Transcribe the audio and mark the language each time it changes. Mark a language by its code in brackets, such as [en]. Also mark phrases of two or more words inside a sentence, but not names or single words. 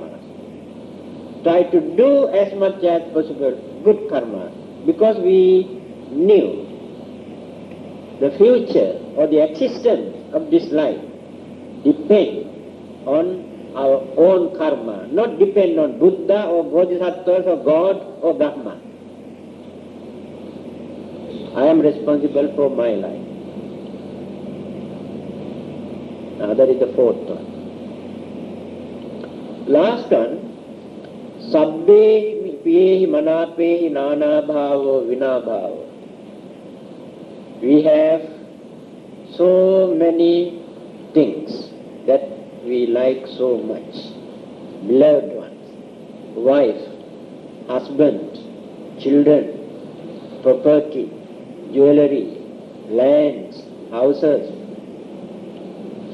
[en] Try to do as much as possible good karma, because we knew the future or the existence of this life depends on our own karma, not depend on Buddha or Bodhisattvas or God or Brahma. I am responsible for my life. Now that is the fourth one. Last one, [pi] sabbe piyehi manapehi nana bhavo vina bhavo. [en] We have so many things that we like so much. Beloved ones, wife, husband, children, property, jewelry, lands, houses.